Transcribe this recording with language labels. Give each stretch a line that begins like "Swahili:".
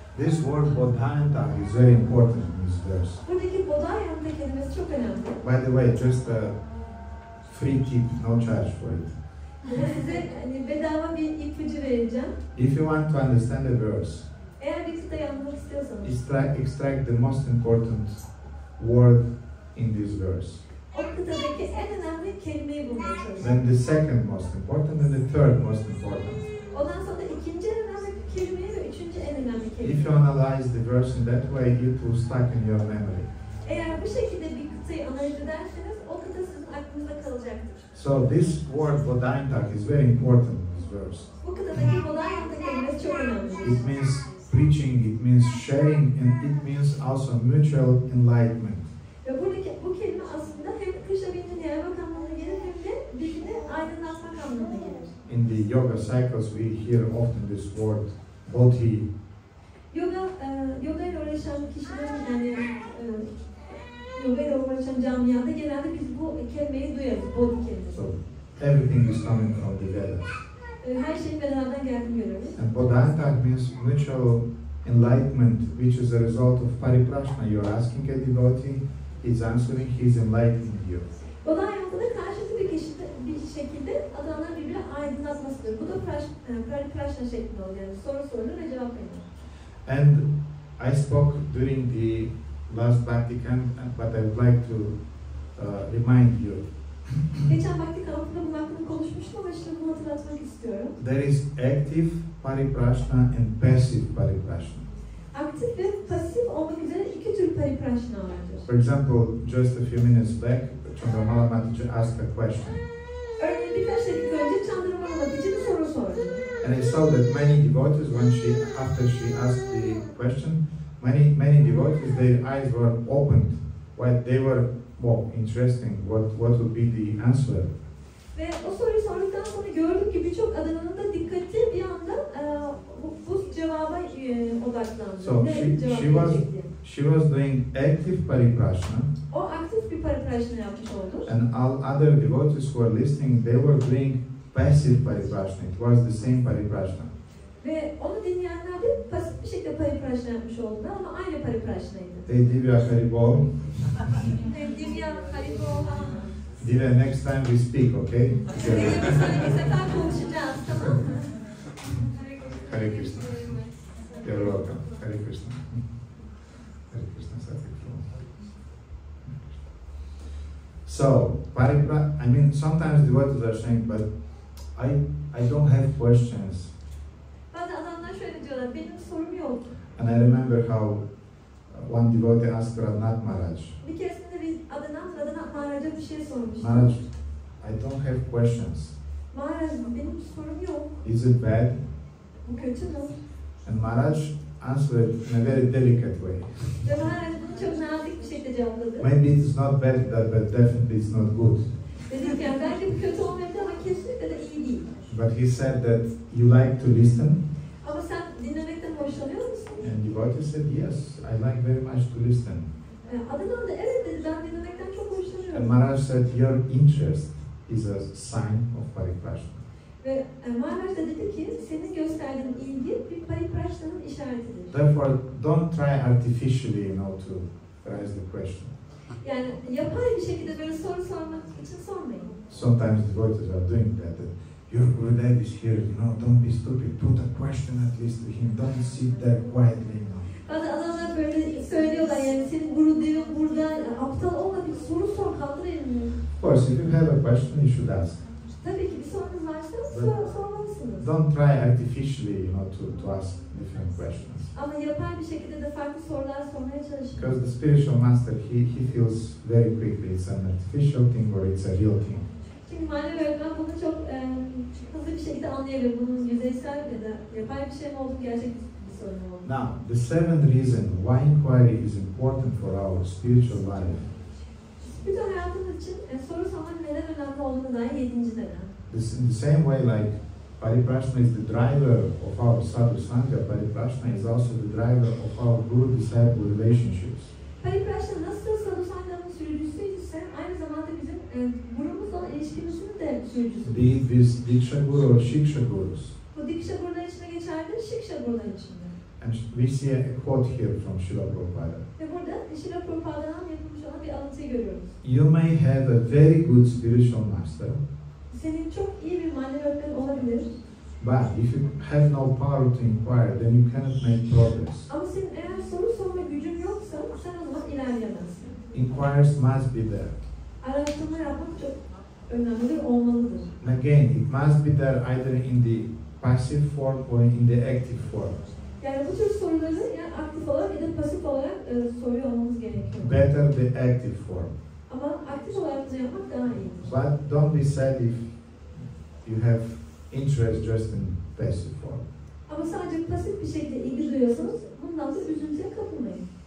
English: This word bodhāntā is very important in this verse.
Turkish: Buradaki bodhāyanta kelimesi çok önemli.
English: By the way, just a free tip, no charge for it.
Turkish: Size bedava bir ipucu vereceğim.
English: If you want to understand a verse,
Turkish: Eğer bir kıtayı anlamak istiyorsanız,
English: extract the most important word in this verse.
Turkish: o kıtadaki en önemli kelimeyi bulmaya çalışın.
English: Then the second most important and the third most important.
Turkish: Ondan sonra ikinci en önemli kelimeyi ve üçüncü en önemli
English: If
Turkish: kelimeyi.
English: you analyze the verse in that way, it will stuck in your memory.
Turkish: Eğer bu şekilde bir kıtayı analiz ederseniz, o kıta sizin aklınızda kalacaktır.
English: So this word bodhāntā is very important in this verse.
Turkish: Bu kıtadaki bodhāyanta kelimesi çok önemli.
English: It means preaching, it means sharing, and it means also mutual enlightenment.
Turkish: Ve buradaki bu kelime aslında hem Krishna bildiğini yaymak anlamına gelir hem de bilgini aydınlatmak anlamına gelir.
English: In the yoga cycles, we hear often this word bodhi.
Turkish: Yoga ile uğraşan kişilerin yoga ile uğraşan camiada genelde biz bu kelimeyi duyarız, bodhi kelimesi.
English: So everything is coming from the Vedas.
Turkish: Her şeyin Veda'dan geldiğini görüyoruz.
English: And bodhāntā means mutual enlightenment, which is a result of paripraśnena. You're asking a devotee, he's answering, he's enlightening you.
Turkish: Bodhāyanta da karşılıklı bir şekilde adamlar birbirine aydınlatmasıdır. Bu da paripraśnena şeklinde oluyor. Yani soru sorulur ve cevap verilir.
English: And I spoke during the last Bhakti camp, but I would like to remind you.
Turkish: Geçen Bhakti kampında bunun hakkında konuşmuştum ama şimdi bunu hatırlatmak istiyorum.
English: There is active paripraśnena and passive paripraśnena.
Turkish: Aktif ve pasif olmak üzere iki tür paripraśnena vardır.
English: For example, just a few minutes back, Chandramala asked a question.
Turkish: Örneğin birkaç dakika önce Chandramala bir soru sordu.
English: And I saw that many devotees, after she asked the question, many devotees, their eyes were opened. They were interesting. What would be the answer?
Turkish: Ve o soruyu sorduktan sonra gördük ki birçok adamın da dikkati bir anda bu cevaba odaklandı.
English: So she was doing active paripraśnena.
Turkish: O aktif bir paripraśnena yapmış oldu.
English: And all other devotees who were listening, they were doing passive paripraśnena. It was the same paripraśnena.
Turkish: Ve onu dinleyenler de pasif bir şekilde paripraśnena yapmış oldular ama aynı paripraśnaydı. Divya Haribol. Divya Haribol.
English: Divya, next time we speak, okay?
Turkish: Sefer konuşacağız, tamam mı?
English: Hare Krishna. You're welcome. Hare Krishna. Hare Krishna. So, sometimes devotees are saying, but I don't have questions.
Turkish: Bazı adamlar şöyle diyorlar, benim sorum yok.
English: And I remember how one devotee asked Radha Maharaj.
Turkish: Bir keresinde bir Radha Maharaj'a bir şey sormuş.
English: Maharaj, I don't have questions.
Turkish: Maharaj, benim sorum yok.
English: Is it bad?
Turkish: Bu kötü mü?
English: And Maharaj answered in a very delicate way.
Turkish: Ve Maharaj bunu çok nazik bir şekilde cevapladı.
English: Maybe it is not bad, but definitely it's not good.
Turkish: Dedi ki yani belki bu kötü olmayabilir ama kesinlikle de iyi değil.
English: But he said that you like to listen.
Turkish: Ama sen dinlemekten hoşlanıyor musun?
English: And devotee said, yes, I like very much to listen.
Turkish: Adamın da evet dedi, ben dinlemekten çok hoşlanıyorum.
English: And Maharaj said, your interest is a sign of paripraśnena.
Turkish: Ve Maharaj da dedi ki, senin gösterdiğin ilgi bir paripraśnanın işaretidir.
English: Therefore, don't try artificially, to raise the question.
Turkish: Yani yapay bir şekilde böyle soru sormak için sormayın.
English: Sometimes devotees are doing that. Your Gurudev is here, don't be stupid. Put a question at least to him. Don't sit there quietly,
Turkish: Bazı adamlar böyle söylüyorlar yani senin Gurudev'in burada, aptal olma bir soru sor, kaldır elini.
English: Of course, if you have a question, you should ask.
Turkish: Tabii ki bir sorunuz varsa sormalısınız.
English: Don't try artificially, to ask different questions.
Turkish: Ama yapay bir şekilde de farklı sorular sormaya çalışın.
English: Because the spiritual master, he feels very quickly it's an artificial thing or it's a real thing.
Turkish: Çünkü manevi öğretmen bunu çok hızlı bir şekilde anlayabilir. Bunun yüzeysel ya da yapay bir şey mi olduğunu, gerçek bir sorun mu olduğunu.
English: Now, the seventh reason why inquiry is important for our spiritual life.
Turkish: Bütün hayatımız için soru sormak neden önemli olduğunu dair 7. neden.
English: In the same way, like paripraśnena is the driver of our sadhu sangha, paripraśnena is also the driver of our guru-disciple relationships.
Turkish: Paripraśnena nasıl sadhu sangha'nın sürücüsüyse aynı zamanda bizim gurumuzla ilişkimizin de sürücüsü.
English: Be it with diksha guru or shiksha gurus.
Turkish: Bu diksha gurular içine geçerli, shiksha gurular içinde.
English: And we see a quote here from Srila Prabhupada.
Turkish: Ve burada Srila Prabhupāda'dan yapılmış olan bir alıntıyı görüyoruz.
English: You may have a very good spiritual master.
Turkish: Senin çok iyi bir manevi öğretmen olabilir.
English: But if you have no power to inquire, then you cannot make progress.
Turkish: Ama senin eğer soru sorma gücün yoksa sen o zaman ilerleyemezsin.
English: Inquirers must be there.
Turkish: Araştırma yapmak çok önemli olmalıdır.
English: And again, it must be there either in the passive form or in the active form.
Turkish: Yani bu tür soruları ya aktif olarak ya da pasif olarak soruyor olmamız gerekiyor.
English: Better the active form.
Turkish: Ama aktif olarak da yapmak daha iyi.
English: But don't be sad if you have interest just in passive form.
Turkish: Ama sadece pasif bir şekilde ilgi duyuyorsanız bundan da üzüntüye kapılmayın.